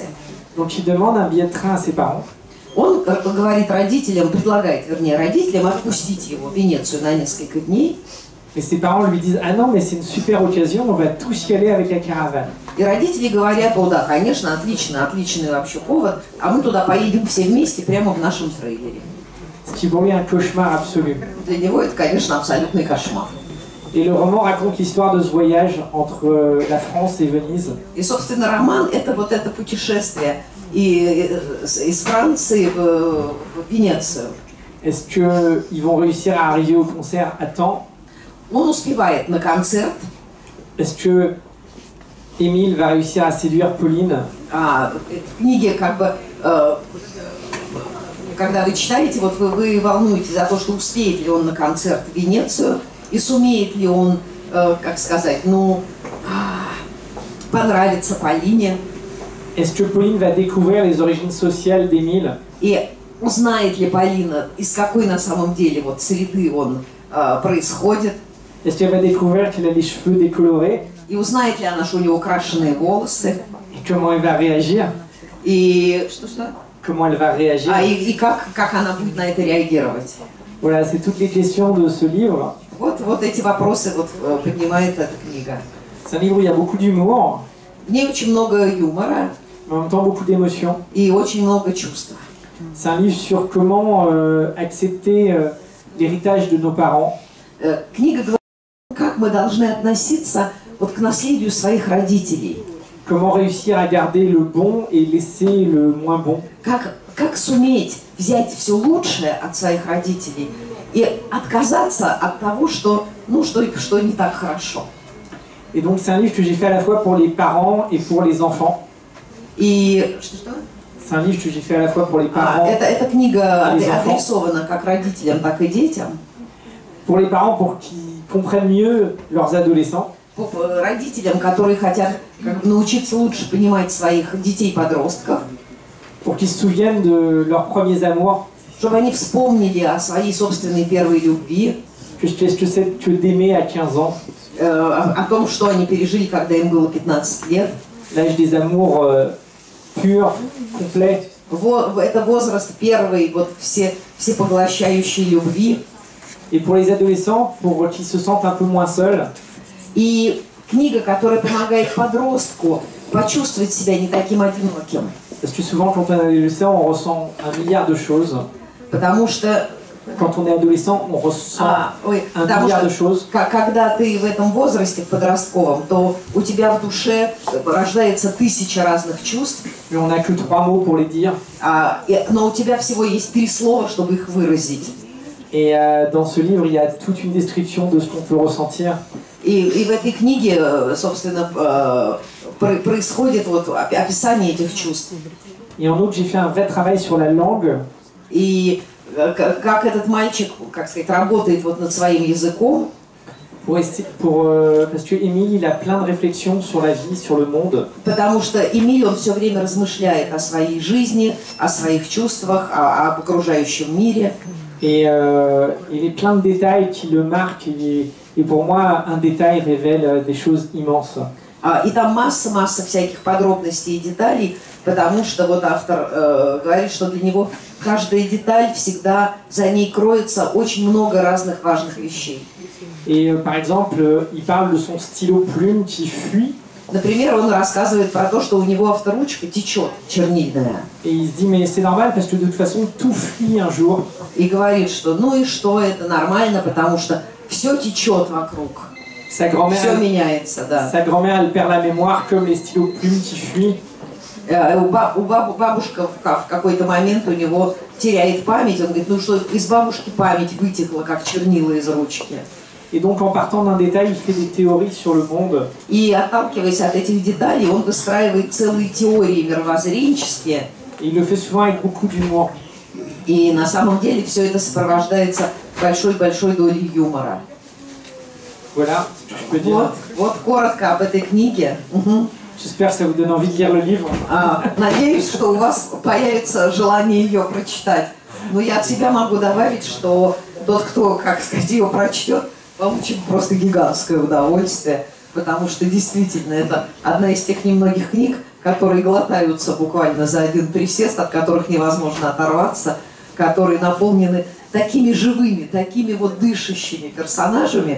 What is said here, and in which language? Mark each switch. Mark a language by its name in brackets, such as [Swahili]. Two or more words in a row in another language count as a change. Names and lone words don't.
[French] Donc il demande un billet de train à ses parents. [Russian] Он говорит родителям, предлагает, вернее, родителям отпустить его в Венецию на несколько дней. [French] Et ses parents lui disent « Ah non, mais c'est une super occasion, on va tous y aller avec la caravane. » [Russian] И родители говорят: о да, конечно, отличный вообще повод, а мы туда поедем все вместе прямо в нашем трейлере. [French] Ce qui pour lui est un cauchemar absolu. [Russian] Для него это, конечно, абсолютный кошмар. [French] Et le roman raconte l'histoire de ce voyage entre la France et Venise. [Russian] И, собственно, роман — это вот это путешествие из Франции в Венецию. [French] Est-ce qu'ils vont réussir à arriver au concert à temps? [Russian] Он успевает на концерт. [French] Est-ce que Émile va réussir à séduire Pauline? [Russian] В книге когда вы читаете, вот вы волнуетесь за то, что успеет ли он на концерт в Венецию, и сумеет ли он, понравиться Полине. [French] Est-ce que Pauline va découvrir les origines sociales d'Émile? [Russian] И узнает ли Полина, из какой на самом деле вот среды он происходит. [French] Est-ce qu'elle va découvrir qu'il a les cheveux décolorés? [Russian] И узнает ли она, что у него крашеные волосы. [French] Et comment elle va réagir? [Russian] И [French] Comment elle va réagir? [Russian] И как она будет на это реагировать. [French] Voilà, c'est toutes les questions de ce livre. [Russian] Вот эти вопросы поднимает эта книга. [French] C'est un livre où il y a beaucoup d'humour. [Russian] В ней очень много юмора [French] mais en même temps beaucoup d'émotions. [Russian] и очень много чувств. [French] C'est un livre sur comment accepter l'héritage de nos parents, [Russian] Книга говорит, как мы должны относиться вот к наследию своих родителей. [French] comment réussir à garder le bon et laisser le moins bon. [Russian] Как суметь взять все лучшее от своих родителей и отказаться от того, что не так хорошо. [French] Et donc c'est un livre que j'ai fait à la fois pour les parents et pour les enfants. [Russian] И что? [French] C'est un livre que j'ai fait à la fois pour les parents, [Russian] Эта книга [French] les enfants. [Russian] адресована как родителям, так и детям. [French] Pour les parents pour qu'ils comprennent mieux leurs adolescents, [Russian] Родителям, которые хотят как бы научиться лучше понимать своих детей-подростков, [French] pour qu'ils se souviennent de leurs premiers amours, [Russian] чтобы они вспомнили о своей собственной первой любви, [French] qu'est-ce que c'est que d'aimer à 15 ans, [Russian] о том, что они пережили, когда им было 15 лет. [French] l'âge des amours purs, complets. [Russian] Это возраст первой, вот всепоглощающей любви. [French] Et pour les adolescents, pour qu'ils se sentent un peu moins seuls, [Russian] И книга, которая помогает подростку почувствовать себя не таким одиноким. [French] parce que souvent quand on est adolescent, on ressent un milliard de choses. [Russian] Потому что, [French] Quand on est adolescent, on ressent un milliard de choses. [Russian] Когда ты в этом возрасте, в подростковом, то у тебя в душе рождается 1000 разных чувств, [French] Mais on n'a que 3 mots pour les dire. [Russian] но у тебя всего есть 3 слова, чтобы их выразить. [French] Et dans ce livre, il y a toute une description de ce qu'on peut ressentir. [Russian] И в этой книге, собственно, происходит вот описание этих чувств. [French] Et en outre, j'ai fait un vrai travail sur la langue. [Russian] И как этот мальчик, как сказать, работает вот над своим языком. [French] Parce que Émile, il a plein de réflexions sur la vie, sur le monde. [Russian] Потому что Эмиль, он все время размышляет о своей жизни, о своих чувствах, об окружающем мире. [French] Et il y a plein de détails qui le marquent. Et pour moi, un détail révèle des choses immenses. [Russian] И там масса всяких подробностей и деталей, потому что вот автор говорит, что для него каждая деталь всегда, за ней кроется очень много разных важных вещей. [French] Et par exemple, il parle de son stylo plume qui fuit. [Russian] Например, он рассказывает про то, что у него авторучка течет, чернильная. [French] Et il se dit, mais c'est normal parce que de toute façon, tout fuit un jour. [Russian] И говорит, что ну и что, это нормально, потому что все течет вокруг. [French] Sa grand-mère, [Russian] Все меняется, да. [French] sa grand-mère, elle perd la mémoire comme les stylos plumes qui fuient. [Russian] Бабушка в какой-то момент у него теряет память. Он говорит, ну что, из бабушки память вытекла, как чернила из ручки. [French] Et donc, en partant d'un détail, il fait des théories sur le monde. [Russian] И отталкиваясь от этих деталей, он выстраивает целые теории мировоззренческие. [French] Et il le fait souvent avec beaucoup d'humour. [Russian] И на самом деле все это сопровождается большой долей юмора. [French] Voilà, ce que je peux dire. [Russian] Вот коротко об этой книге. [French] J'espère que ça vous donne envie de lire le livre. [Russian] Надеюсь, что у вас появится желание ее прочитать. Но я от себя могу добавить, что тот, кто, как сказать, ее прочтет, получит просто гигантское удовольствие, потому что действительно это одна из тех немногих книг, которые глотаются буквально за один присест, от которых невозможно оторваться, которые наполнены такими живыми, такими вот дышащими персонажами.